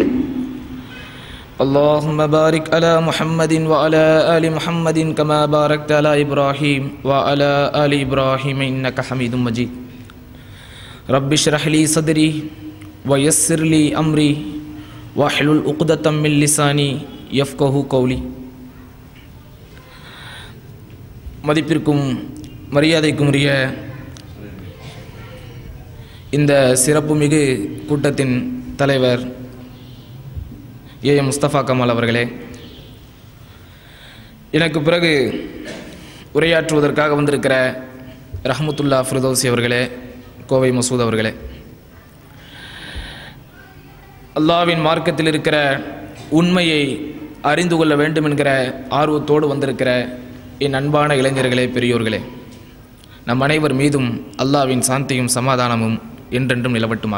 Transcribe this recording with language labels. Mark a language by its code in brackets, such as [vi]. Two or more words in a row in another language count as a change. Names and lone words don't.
[ar] اللهم بارك على محمد وعلى آل محمد كما باركت على إبراهيم وعلى آل إبراهيم إنك حميد مجيد. رب اشرح لي صدري ويسر لي أمري واحلل عقدة من لساني يفقهوا قولي. [ta] மதிப்பிற்கும் மரியாதைக்கும் உரிய இந்த சிறப்புமிகு கூட்டத்தின் தலைவர் ஏஎம் முஸ்தபா கமால் அவர்களே, எனக்கு பிறகு உரையாற்றுவதற்காக வந்திருக்கிற ரஹ்மத்துல்லா ஃபிர்தௌசி அவர்களே, கோவை மசூத் அவர்களே, அல்லாஹ்வின் மார்க்கத்தில் இருக்கிற உண்மையை அறிந்து கொள்ள வேண்டும் என்கிற ஆர்வத்தோடு வந்திருக்கிற என் அன்பான இளைஞர்களே, பெரியோர்களே, நம் அனைவர் மீதும் அல்லாஹ்வின் சாந்தியும் சமாதானமும் என்றென்றும் நிலவட்டுமாக.